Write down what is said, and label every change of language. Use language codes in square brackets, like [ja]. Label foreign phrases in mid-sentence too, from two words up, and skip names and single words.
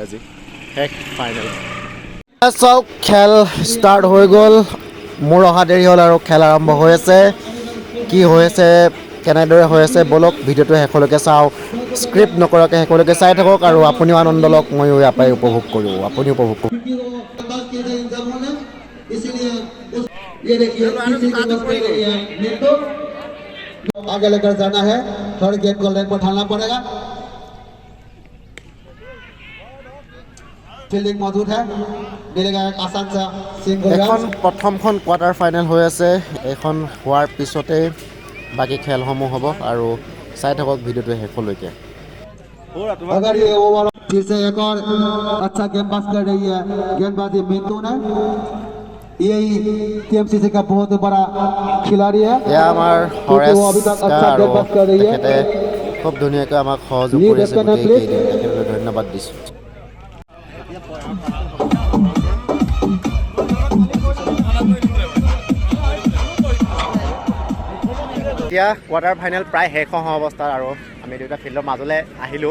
[as] আজি শেষ ফাইনেল। চাওক, খেল ষ্টাৰ্ট হৈ গ'ল। মোৰ অহা দেৰি হ'ল আৰু খেল আৰম্ভ হৈ আছে। কি হৈ আছে, কেনেদৰে হৈ আছে, বলক ভিডিঅ'টো শেষলৈকে চাওঁ। স্ক্ৰিপ্ট নকৰাকৈ শেষলৈকে চাই থাকক আৰু আপুনিও আনন্দ লওক, ময়ো ইয়াৰ পৰাই উপভোগ কৰোঁ, আপুনিও উপভোগ কৰক। [hi] आगे लेकर जाना है, [en] third gate [hi] को लाइन पर ढालना पड़ेगा। फील्डिंग मौजूद है, मिलेगा एक आसान सा सिंगल [as] এখন প্ৰথমখন [en] quarter final [as] হৈ আছে। এইখন হোৱাৰ পিছতে বাকী খেলসমূহ হ'ব আৰু চাই থাকক ভিডিঅ'টো শেষলৈকে। [hi] अगर ये ओवर फिर से एक और अच्छा गेंदबाज कर रही है, गेंदबाजी मिंटू ने। यही टीएमसीसी का बहुत बड़ा खिलाड़ी है। [as] এয়া আমাৰ [hi] क्योंकि वो अभी तक अच्छा गेंदबाज कर रही है। [as] তেখেতে খুব ধুনীয়াকৈ আমাক সহযোগ কৰি আছে গোটেইকেইদিন। তেখেতলৈ ধন্যবাদ দিছোঁ। এতিয়া [en] quarter final [as] প্ৰায় শেষ হোৱা অৱস্থাত আৰু আমি দুয়োটা ফিল্ডৰ মাজলৈ আহিলোঁ।